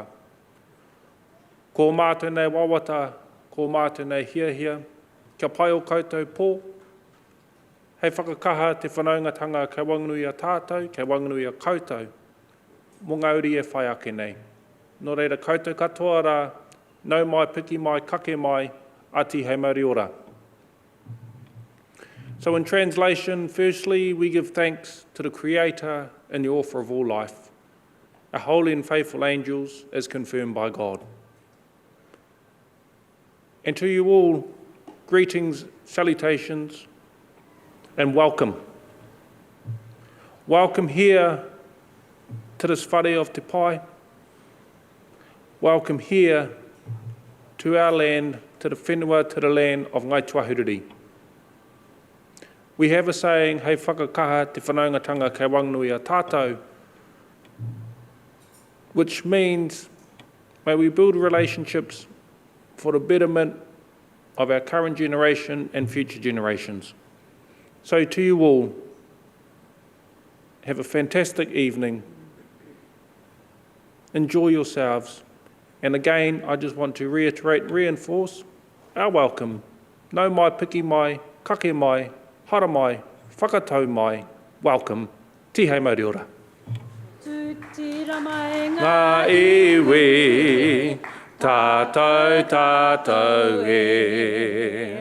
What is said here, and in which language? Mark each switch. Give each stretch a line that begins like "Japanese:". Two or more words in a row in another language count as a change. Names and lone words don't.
Māori: Ko mātou nei wawata, ko mātou nei hiahia, kia pai o koutou pō. Hei whakakaha te whanaungatanga kei wanganui a tātou, kei wanganui a koutou, mō ngauri e whai ake nei. Nō reira koutou katoa rā, nau mai, piki mai, kake mai, ati hei mauri ora.
English: So in translation, firstly, we give thanks to the Creator and the Author of all life, our holy and faithful angels as confirmed by God. And to you all, greetings, salutations, and welcome. Welcome here to this whare of Te Pai. Welcome here to our land, to the whenua, to the land of Ngai Tuahuriri. We have a saying,
Māori: hei whakakaha te whanaungatanga kei wanganui a tātou,
English: which means may we build relationships for the betterment of our current generation and future generations. So to you all, have a fantastic evening. Enjoy yourselves. And again, I just want to reiterate and reinforce our welcome.
Māori: Nau mai, piki mai, kake mai, hara mai, whakatau mai, welcome. Tihei mauri ora. Ngā iwi, tātou, tātou e.